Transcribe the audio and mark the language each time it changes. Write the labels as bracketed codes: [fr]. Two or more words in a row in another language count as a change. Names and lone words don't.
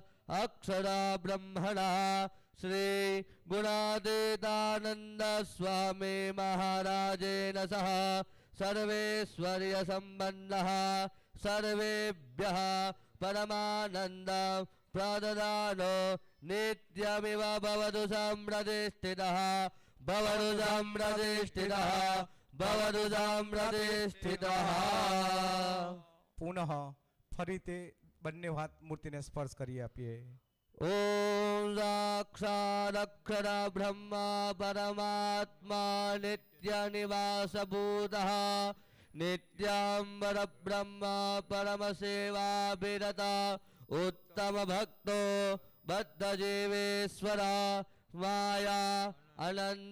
[sa] अक्षरब्रह्मणः श्री गुणातीतानंद स्वामी महाराजेन सह सर्वेश्वर्य संबंधः सर्वेभ्यः परमानंद प्रददानो नित्यमिव भवतु संप्रतिष्ठितः भवतु संप्रतिष्ठितः भवतु संप्रतिष्ठितः। [gu] પુનઃ ફરી તે બંને હાથ મૂર્તિને સ્પર્શ કરી આપીએ. [sa] ओम साक्षादक्षर ब्रह्म परमात्मा नित्य निवास भूतः नित्यांबर ब्रह्म परम सेवा विरता उत्तम भक्तो बद्ध जीवेश्वर माया अनंत